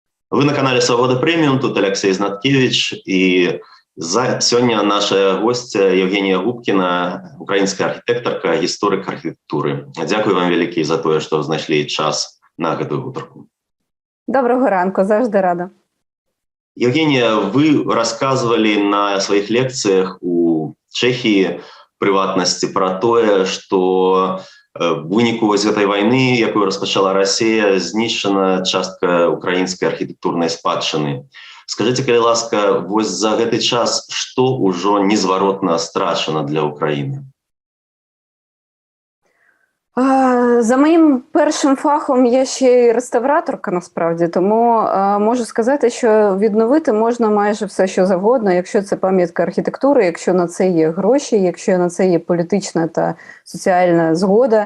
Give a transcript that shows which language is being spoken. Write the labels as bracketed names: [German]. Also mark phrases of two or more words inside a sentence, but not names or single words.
[Russian] Вы на канале «Свобода Премиум», тут Алексей Знаткевич, и сегодня наша гостья Евгения Губкина, украинская архитекторка, историк архитектуры. [Ukrainian] Дякую вам велике [Russian] за то, что [Ukrainian] знайшли час на эту гутарку. Доброго ранку, завжди рада. [Russian] Евгения, вы рассказывали на своих лекциях у Чехии, в приватности, про то, что в выніку ось этой войны, [Ukrainian] якую розпочала Росія, знищена частка української архітектурної спадщини. [Belarusian] Скажите, калі ласка, вось за гэты час што ўжо незваротна страчана для України? [Ukrainian] За моїм першим фахом я ще й реставраторка, насправді, тому можу сказати, що відновити можна майже все, що завгодно, якщо це пам'ятка архітектури, якщо на це є гроші, якщо на це є політична та соціальна згода.